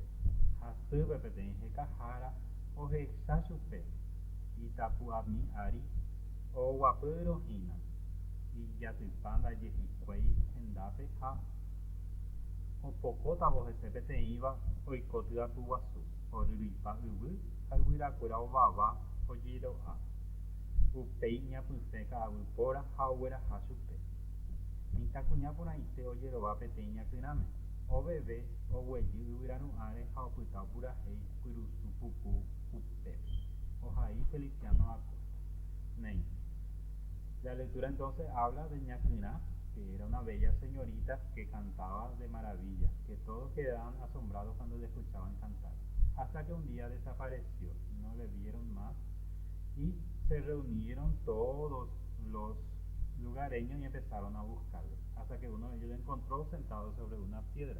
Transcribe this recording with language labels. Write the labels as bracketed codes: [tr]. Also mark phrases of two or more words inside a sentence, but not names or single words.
[gn] Hasýpe peteĩ hekahára ohecha chupe itapu'ãmi ári oguapy rohína ijatypa ndaje hikuái hendápe ha opokótavo hese peteĩva oiko tyapy guasu oryrýipa yvy ha yvyrakuéra ovava ojero'a upéi ñapysẽ ka'aguy póra ha ogueraha chupe. Mitãkuñaporãite ojerova peteĩ ñakyrãme. Oveve oguejy yvyraru'ãre ha opyta opurahéi pyrusu puku upépe. Ohai Feliciano Acosta. Nein. [es] La lectura entonces habla de ñakyrã, que era una bella señorita que cantaba de maravilla, que todos quedaban asombrados cuando le escuchaban cantar. Hasta que un día desapareció, no le vieron más y se reunieron todos los lugareños y empezaron a buscarle, hasta que uno de ellos le encontró sentado sobre una piedra.